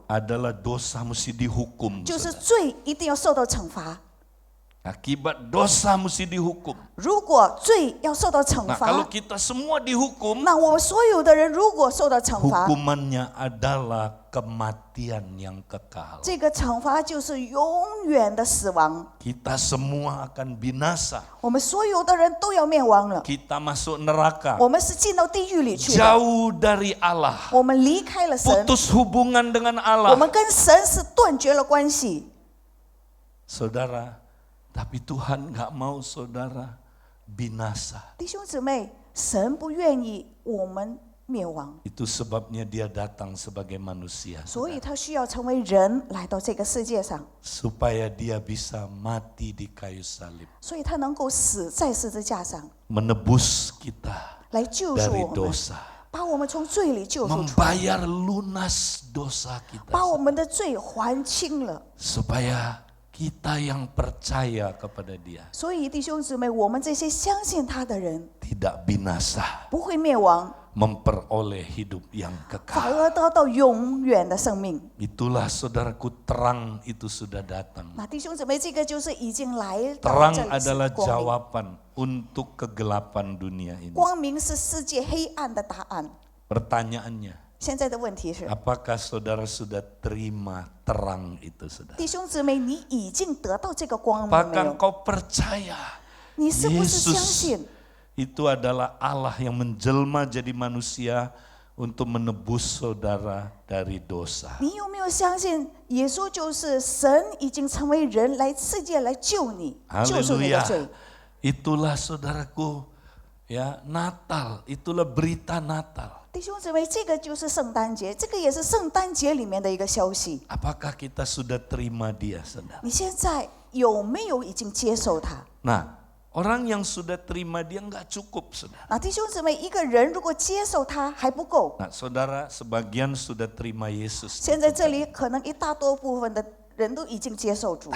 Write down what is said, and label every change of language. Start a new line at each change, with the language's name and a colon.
Indonesian: adalah dosa mesti dihukum.
Chinese: 就是
Indonesian: saudara.
Chinese: 罪一定要受到惩罚。
Indonesian: Akibat dosa mesti dihukum.
Chinese: 如果罪要受到惩
Indonesian: Nah,
Chinese: 罚
Indonesian: kalau，kita semua dihukum,
Chinese: 那我们所有的人如果受到惩罚，
Indonesian: hukumannya adalah kematian yang kekal.
Chinese: 这个惩罚就是永远的死亡。
Indonesian: Kita semua akan binasa.
Chinese: 我们所有的人都要灭亡了，
Indonesian: Kita masuk neraka.
Chinese: 我们是进到地狱里去的，
Indonesian: Jauh dari Allah.
Chinese: 我们离开了神，
Indonesian: Putus hubungan dengan
Chinese: 我
Indonesian: Allah.
Chinese: 们跟神是断绝了关系。
Indonesian: Saudara, tapi Tuhan nggak mau saudara binasa.
Chinese: 弟兄姊妹，神不愿意我们灭亡，
Indonesian: Itu sebabnya dia datang sebagai manusia.
Chinese: 所以他需要成为人来到这个世界上，
Indonesian: Supaya dia bisa mati di kayu salib.
Chinese: 所以他能够死在十字架上，
Indonesian: Menebus kita
Chinese: 来救赎
Indonesian: dari
Chinese: 我们，
Indonesian: dosa.
Chinese: 把我们从罪里救赎出来，
Indonesian: Membayar lunas dosa
Chinese: 把
Indonesian: kita.
Chinese: 我们的罪还清了。
Indonesian: Supaya kita yang percaya kepada dia
Chinese: 所以弟兄姊妹，我们这些相信他的人
Indonesian: tidak binasa.
Chinese: 不会灭亡，
Indonesian: Memperoleh hidup yang
Chinese: 反
Indonesian: kekal.
Chinese: 而得到永远的生命。
Indonesian: Itulah saudaraku, terang itu sudah datang.
Chinese: 那弟兄姊妹，这个就是已经来到
Indonesian: Terang
Chinese: 这里
Indonesian: adalah
Chinese: 是光明，
Indonesian: jawaban untuk kegelapan dunia ini.
Chinese: 光明是世界黑暗的答案。
Indonesian: Pertanyaannya,
Chinese: 现在的问题是，
Indonesian: apakah saudara sudah terima terang itu, saudara?
Chinese: 弟兄姊妹，你已经得到这个光明没
Indonesian: Apakah
Chinese: 有？
Indonesian: engkau percaya
Chinese: 你是不是相
Indonesian: Yesus
Chinese: 信
Indonesian: itu adalah Allah yang menjelma jadi manusia untuk menebus saudara dari dosa.
Chinese: 你有没有相信耶稣就是神已经成为人来世界来救你，救赎你的
Indonesian: Haleluya.
Chinese: 罪？
Indonesian: Itulah saudaraku, ya, Natal, itulah berita Natal.
Chinese: 弟兄姊妹，这个就是圣诞节，这个也是圣诞节里面的一个消息。
Indonesian: Apakah kita sudah terima dia, saudara?
Chinese: 你现在有没有已经接受他？
Indonesian: Nah, orang yang sudah terima dia nggak cukup, saudara.
Chinese: 那弟兄姊妹，一个人如果接受他还不够，
Indonesian: Nah, saudara sebagian sudah terima Yesus.
Chinese: 现在这里可能一大多部分的人都已经接受主了。